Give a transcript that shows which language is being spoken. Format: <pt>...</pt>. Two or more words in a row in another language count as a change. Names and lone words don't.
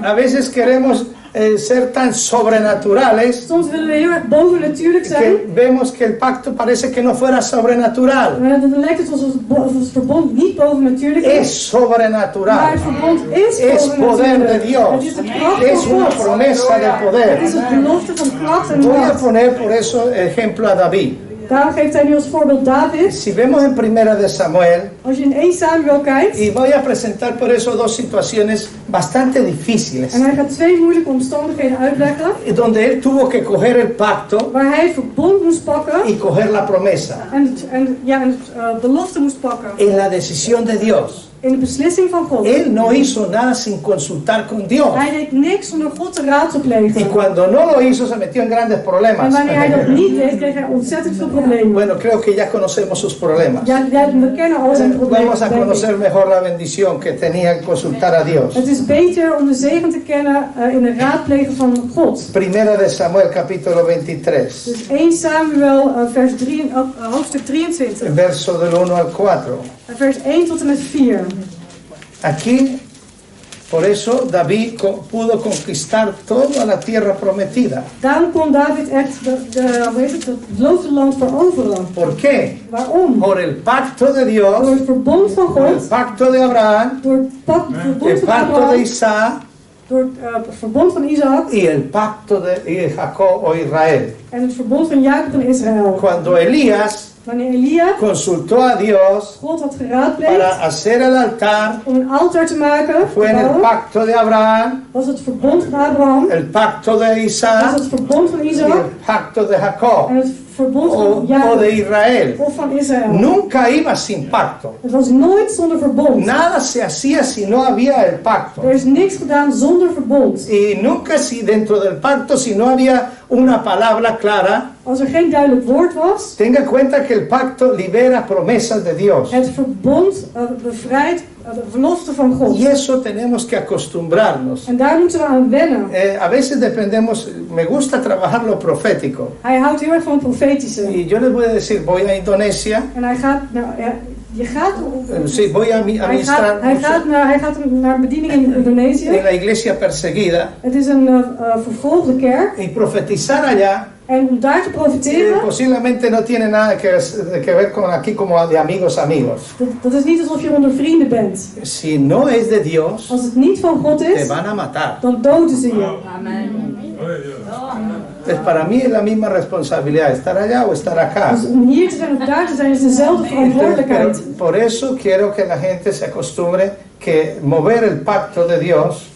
<es>A veces queremos ser tan sobrenaturales</es> <nl>Soms willen we heel erg bovennatuurlijk zijn.</nl> <es>que vemos que el pacto parece que no fuera sobrenatural.</es> <nl>Maar dan lijkt het alsof het verbond niet bovennatuurlijk is.</nl> <es>Es sobrenatural.</es> <nl>Maar het verbond is</nl> <es>Es poder de</es> <nl>bovennatuurlijk.</nl> <es>Dios.</es> <nl>Het is de kracht</nl> <es>Es</es> <nl>van</nl> <es>una</es> <nl>God.</nl> <es>promesa de</es> <nl>Het</nl> <es>poder.</es> <nl>is een belofte van kracht en</nl> <es>Voy a</es> <nl>macht.</nl> <es>poner por eso ejemplo a David.</es> <nl>Daarom geeft hij nu als voorbeeld David.</nl> <es>Si vemos en Primera de Samuel,</es> <nl>Als je in 1 Samuel kijkt.</nl> <es>y voy a presentar por eso dos situaciones bastante difíciles,</es> <nl>En hij gaat 2 moeilijke omstandigheden uitleggen.</nl> <es>donde él tuvo que coger el pacto</es> <nl>Waar hij het verbond moest pakken.</nl> <es>y coger la promesa</es> <nl>En het belofte moest pakken.</nl> <es>en la decisión de Dios.</es> <nl>In de beslissing van God.</nl> <es>Él no hizo nada sin consultar con Dios.</es> <nl>Hij deed niks zonder God te</nl> <es>Y</es> <nl>raadplegen.</nl> <es>cuando no lo hizo, se metió en grandes</es> <nl>En</nl> <es>problemas.</es> <nl>wanneer hij dat niet deed, kreeg hij ontzettend veel problemen.</nl> <es>Bueno, creo que ya conocemos sus problemas.</es> <nl>Ja, we kennen al zijn problemen.</nl> <es>Vamos a</es> <nl>denk ik.</nl> <es>conocer mejor la bendición que tenía en consultar a Dios.</es> <nl>Het is beter om de zegen te kennen in het raadplegen van God.</nl> <es>Primera de Samuel, capítulo 23,</es> <nl>Dus 1 Samuel, hoofdstuk 23.</nl> <es>verso del 1 al 4.</es> <nl>Vers 1 tot en met 4.</nl> <es>Aquí, por eso David pudo conquistar toda la tierra prometida.</es> <nl>Daarom kon David echt het beloofde land veroveren.</nl> <es>¿Por qué?</es> <nl>Waarom?</nl> <es>Por el pacto de</es> <nl>Door</nl> <es>Dios,</es> <nl>het verbond van</nl> <es>por el</es> <nl>God,</nl> <es>pacto de Abraham,</es> <nl>door het verbond</nl> <es>el</es> <nl>van</nl> <es>pacto de</es> <nl>Abraham,</nl> <es>Isaac</es> <nl>door het verbond van Isaac</nl> <es>y el pacto de Jacob o Israel.</es> <nl>en het verbond van Jacob en Israël.</nl> <es>Cuando Elías</es> <nl>Wanneer Elia</nl> <es>consultó a Dios</es> <nl>God had geraadpleegd</nl> <es>para hacer el altar,</es> <nl>om een altaar te maken,</nl> <es>fue en el</es> <nl>bouwen,</nl> <es>pacto de Abraham,</es> <nl>was het verbond van Abraham,</nl> <es>el pacto de</es> <nl>was</nl> <es>Isaac</es> <nl>het verbond van</nl> <es>y</es> <nl>Isaac</nl> <es>el pacto de Jacob</es> <nl>en het verbond van</nl> <es>o de</es> <nl>Jacob</nl> <es>Israel.</es> <nl>of van Israël.</nl> <es>Nunca iba sin pacto.</es> <nl>Het was nooit zonder verbond.</nl> <es>Nada se hacía si no había el pacto.</es> <nl>Er is niks gedaan zonder verbond.</nl> <es>Y nunca si dentro del pacto si no había una palabra clara.</es> <nl>Als er geen duidelijk woord was,</nl> <es>Tenga en cuenta que el pacto libera promesas de Dios.</es> <nl>het verbond bevrijdt de belofte van God.</nl> <es>Y eso tenemos que acostumbrarnos.</es> <nl>En daar moeten we aan wennen.</nl> <es>A veces dependemos, me gusta trabajar lo profético.</es> <nl>Hij houdt heel erg van het profetische.</nl> <es>Y yo les voy a decir, voy a Indonesia,</es> <nl>En hij gaat naar... Je gaat...</nl> <es>sí, voy a ministrar</es> <nl>Hij gaat naar bediening in Indonesië.</nl> <es>en la iglesia perseguida</es> <nl>Het is een vervolgde kerk.</nl> <es>y profetizar allá.</es> <nl>En om daar te profiteren,</nl> <es>Posiblemente no tiene nada que ver con aquí como de amigos.</es> <nl>dat is niet alsof je onder vrienden bent.</nl> <es>Si no es de Dios,</es> <nl>Als het niet van God</nl> <es>te</es> <nl>is,</nl> <es>van a matar.</es> <nl>dan doden ze je.</nl> <es>Pues para mí es la misma responsabilidad, estar allá o estar acá.</es> <nl>Dus om hier te zijn of daar te zijn is dezelfde</nl> <es>Pero</es> <nl>verantwoordelijkheid.</nl> <es>por eso quiero que la gente se acostumbre que mover el pacto de Dios</es>